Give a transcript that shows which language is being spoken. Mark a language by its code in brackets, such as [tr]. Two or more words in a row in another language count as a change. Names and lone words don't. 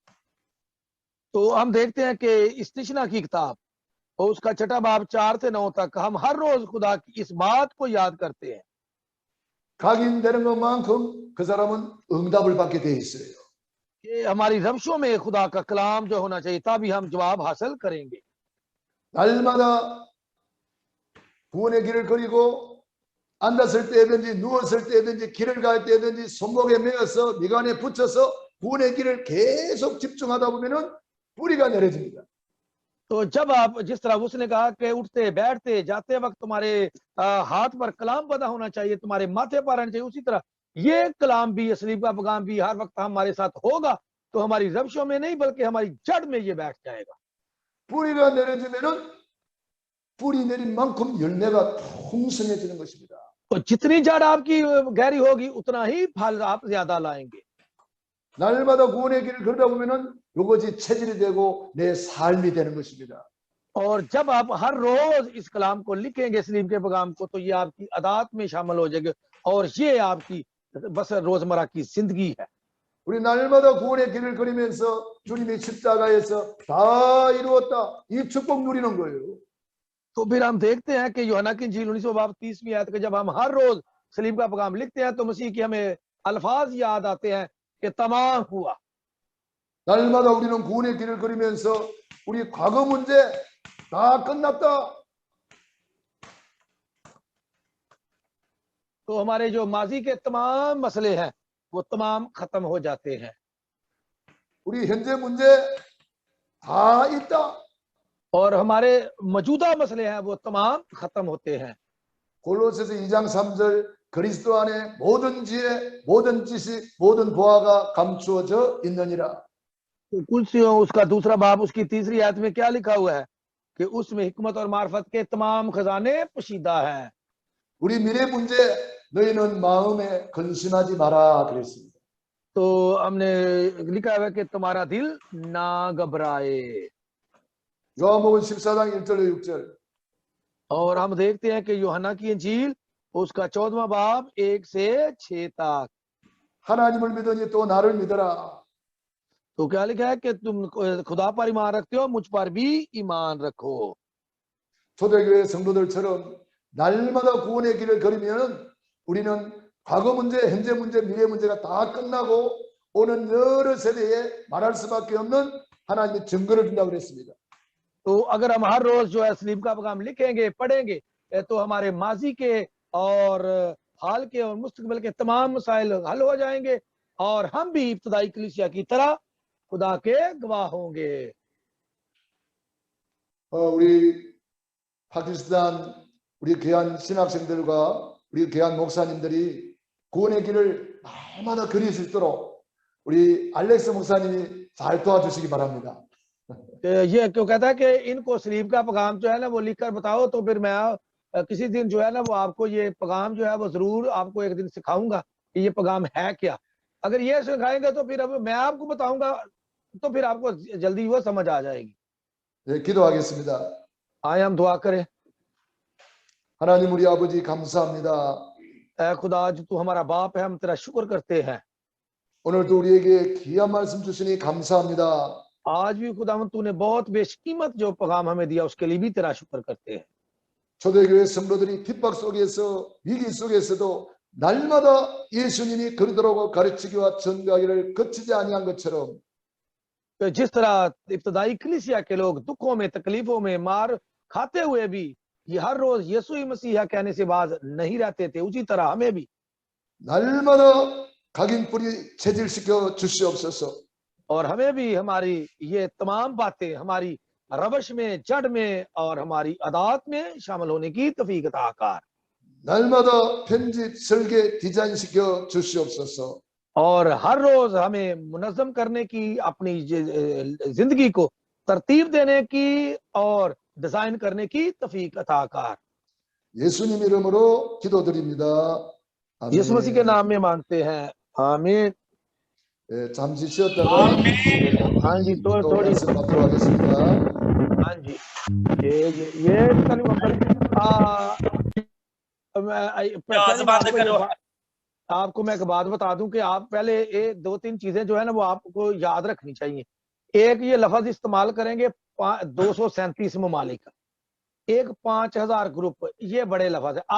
[ur] تو ہم دیکھتے ہیں کہ استثنا کی کتاب اور اس کا چھٹا باب 4 سے 9 تک ہم ہر روز خدا کی اس بات کو یاد کرتے ہیں. [ko] 각인되는 것만큼 그 사람은 응답을 받게 돼 있어요. [ur] کہ ہماری روشوں میں خدا کا کلام جو ہونا چاہیے، تبھی ہم جواب حاصل کریں گے. [ko] 날마다 구원의 길을 걸이고 앉았을 때든지 누웠을 때든지 길을 갈 때든지 손목에 메어서 미간에 붙여서 구원의 길을 계속 집중하다 보면은 뿌리가 내려집니다. [ur] تو جب آپ جس طرح اس نے کہا کہ اٹھتے بیٹھتے جاتے وقت تمہارے ہاتھ پر کلام بندھا ہونا چاہیے، تمہارے ماتھے پر رہنا چاہیے، اسی طرح یہ کلام بھی، یہ صلیب کا پیغام بھی ہر وقت ہمارے ساتھ ہوگا، تو ہماری روشوں میں نہیں بلکہ ہماری جڑ میں یہ بیٹھ جائے گا. [ko] 뿌리가 내려지면은 뿌리 내린 만큼 열매가 풍성해지는 것입니다. [ur] تو جتنی جڑ آپ کی گہری ہوگی اتنا ہی پھل آپ زیادہ لائیں گے. [ko] 날마다 구원의 길을 걸다 보면은 이것이 체질이 되고 내 삶이 되는 것입니다. [ur] اور جب آپ ہر روز اس کلام کو لکھیں گے، صلیب کے پیغام کو، تو یہ آپ کی عادت میں شامل ہو جائے گا اور یہ آپ کی بس روزمرہ کی زندگی ہے. [ko] 우리 날마다 구원의 길을 걸으면서 주님의 십자가에서 다 이루었다 이 축복 누리는 거예요. [ur] تو پھر ہم دیکھتے ہیں کہ یوحنا کی انجیل 19 باب 30ویں آیت کے جب ہم ہر روز صلیب کا پیغام لکھتے ہیں تو مسیح کے ہمیں الفاظ یاد آتے ہیں کہ تمام ہوا. [ko] 날마다 우리는 구원의 길을 걸으면서 우리 과거 문제 다 끝났다. [ur] تو ہمارے جو ماضی کے تمام مسئلے ہیں وہ تمام ختم ہو جاتے ہیں. [ko] 우리 현재 문제 다 있다. [ur] اور ہمارے موجودہ مسئلے ہیں وہ تمام ختم ہوتے ہیں. [ko] 골로새서 2장 3절 그리스도 안에 모든 지혜, 모든 지식, 모든 보화가 감추어져 있느니라. [ur] تو کلسیوں اس کا دوسرا باب اس کی تیسری آیت میں کیا لکھا ہوا ہے کہ اس میں حکمت اور معرفت کے تمام خزانے پوشیدہ ہیں. [ko] 우리 미래 문제 너희는 마음에 근심하지 마라 그랬습니다. [ur] تو ہم نے لکھا ہوا ہے کہ تمہارا دل نہ گھبرائے. [ko] 요한복음 14장 1절로 6절 [ur] اور ہم دیکھتے ہیں کہ یوحنا کی انجیل اس کا 14واں باب 1 سے 6 تک. [ko] 하나님을 믿으니 또 나를 믿어라. [ur] تو کیا لکھا ہے کہ تم خدا پر ایمان رکھتے ہو، مجھ پر بھی ایمان رکھو. [ko] 초대교회 성도들처럼 날마다 구원의 길을 걸으면 우리는 과거 문제, 현재 문제, 미래 문제가 다 끝나고 오는 여러 세대에 말할 수밖에 없는 하나님의 증거를 준다고 그랬습니다. [ur] تو اگر ہم ہر روز جو ہے صلیب کا پیغام لکھیں گے، پڑھیں گے، تو ہمارے ماضی کے اور حال کے اور مستقبل کے تمام مسائل حل ہو جائیں گے اور ہم بھی ابتدائی کلیسیا کی طرح خدا کے گواہ ہوں گے. [ko] 우리 파키스탄 우리 귀한 신학생들과 우리 귀한 목사님들이 구원의 길을 날마다 걸을 수 있도록 우리 알렉스 목사님이 잘 도와주시기 바랍니다. [ur] یہ کیوں کہتا ہے کہ ان کو صلیب کا پیغام جو ہے نا وہ لکھ کر بتاؤ، تو پھر میں کسی دن جو ہے نا وہ آپ کو یہ پیغام جو ہے وہ ضرور آپ کو ایک دن سکھاؤں گا کہ یہ پیغام ہے کیا. اگر یہ سکھائیں گے تو پھر اب میں آپ کو بتاؤں گا تو پھر آپ کو جلدی وہ سمجھ آ جائے گی. [ko] 네, 기도하겠습니다. [ur] آئے ہم دعا کریں. [ko] 하나님 우리 아버지 감사합니다. [ur] اے خدا جو تو ہمارا باپ ہے، ہم تیرا شکر کرتے ہیں. [ko] 오늘도 우리에게 귀한 말씀 주시니 감사합니다. [ur] آج بھی خداوند تو نے بہت بیش قیمت جو پیغام ہمیں دیا اس کے لیے بھی تیرا شکر کرتے ہیں. [ko] 초대교회 성도들이 핍박 속에서 위기 속에서도 날마다 예수님이 그리도록 가르치기와 전가하기를 거치지 아니한 것처럼 [ur] تو جس طرح ابتدائی کلیسیا کے لوگ دکھوں میں، تکلیفوں میں مار کھاتے ہوئے بھی یہ ہر روز یسوع ہی مسیحا کہنے سے باز نہیں رہتے تھے، اسی طرح ہمیں بھی [ko] 날마다 각인 뿌리 체질시켜 주시옵소서. [ur] اور ہمیں بھی ہماری یہ تمام باتیں ہماری روش میں، جڑ میں اور ہماری عادت میں شامل ہونے کی توفیق عطا کر. [ko] 날마다 편집, 설계, 디자인시켜 주시옵소서. [ur] اور ہر روز ہمیں منظم کرنے کی، اپنی زندگی کو ترتیب دینے کی اور ڈیزائن کرنے کی توفیق عطا کر. [ko] 예수님 이름으로 기도드립니다. 아멘. [ur] یسوع مسیح کے نام میں مانگتے ہیں، آمین. [ko] 네, 잠시 쉬었다가 [ur] ہاں جی, [ko] 또 [ur] थोड़ी [ko] 말씀 받도록 하겠습니다. [ur] ہاں جی، یہ آپ کو میں ایک بات بتا دوں کہ آپ پہلے یہ 2-3 چیزیں جو ہے نا وہ آپ کو یاد رکھنی چاہیے. ایک یہ لفظ استعمال کریں گے 237 ممالک کا، ایک 5000 گروپ، یہ بڑے لفظ ہے.